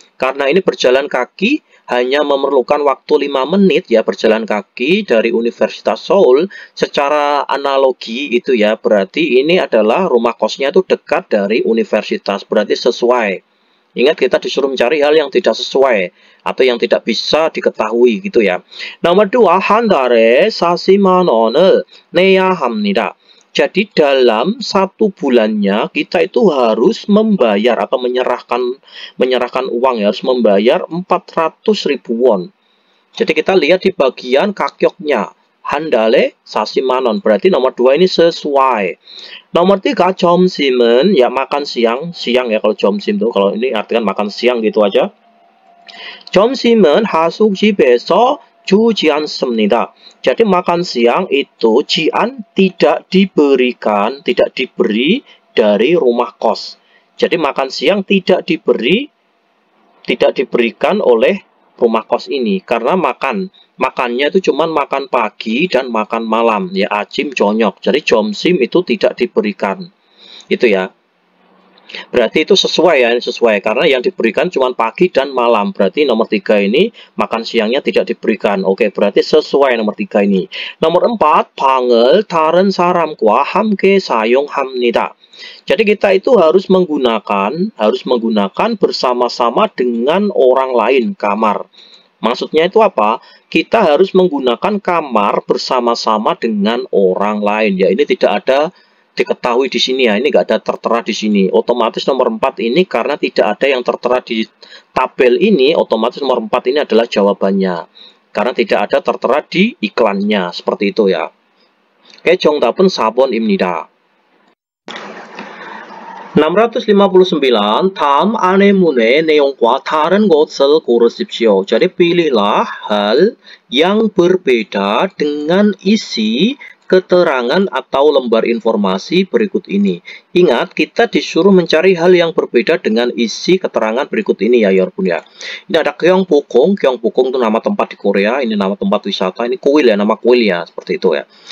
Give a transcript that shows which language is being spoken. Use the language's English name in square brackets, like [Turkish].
[Indonesian] Karena ini berjalan kaki hanya memerlukan waktu 5 menit ya berjalan kaki dari Universitas Seoul. Secara analogi itu ya berarti ini adalah rumah kosnya itu dekat dari universitas. Berarti sesuai. Ingat kita disuruh mencari hal yang tidak sesuai atau yang tidak bisa diketahui gitu ya. Nomor 2, [Korean] 한 달에 40만 원을 내야 합니다. [Indonesian] Jadi dalam 1 bulannya kita itu harus membayar atau menyerahkan uang ya, harus membayar 400.000 won. Jadi kita lihat di bagian kakyoknya. [Korean] handale sasimanon. [Indonesian] Berarti nomor 2 ini sesuai. Nomor 3 [Korean] 점심은 [Indonesian] ya makan siang. Siang ya kalau 점심 tuh. Kalau ini artikan makan siang gitu aja. [Korean] 점심은 하숙집에서 주지 않습니다. [Indonesian] Jadi makan siang itu jian tidak diberikan, tidak diberi dari rumah kos. Jadi makan siang tidak diberikan oleh rumah kos ini karena makannya itu cuma makan pagi dan makan malam ya, ajim jonyok. Jadi jomsim itu tidak diberikan. Itu ya. Berarti itu sesuai ya, sesuai karena yang diberikan cuma pagi dan malam. Berarti nomor 3 ini makan siangnya tidak diberikan. Oke, berarti sesuai nomor 3 ini. Nomor 4, [Korean] 방을 다른 사람과 함께 사용합니다. [Indonesian] Jadi kita itu harus menggunakan bersama-sama dengan orang lain kamar. Maksudnya itu apa? Kita harus menggunakan kamar bersama-sama dengan orang lain. Ya, ini tidak ada diketahui di sini ya, ini nggak ada tertera di sini. Otomatis nomor 4 ini karena tidak ada yang tertera di tabel ini, otomatis nomor 4 ini adalah jawabannya. Karena tidak ada tertera di iklannya, seperti itu ya. Oke, [Korean] 정답은 4번입니다. 659. 다음 안내문의 내용과 다른 것을 고르십시오. [Indonesian] Jadi pilihlah hal yang berbeda dengan isi keterangan atau lembar informasi berikut ini. Ingat, kita disuruh mencari hal yang berbeda dengan isi keterangan berikut ini ya, Yorpun ya. Ini ada Gyeongbokgung. Gyeongbokgung itu nama tempat di Korea, ini nama tempat wisata, ini kuil ya, nama kuil ya, seperti itu ya.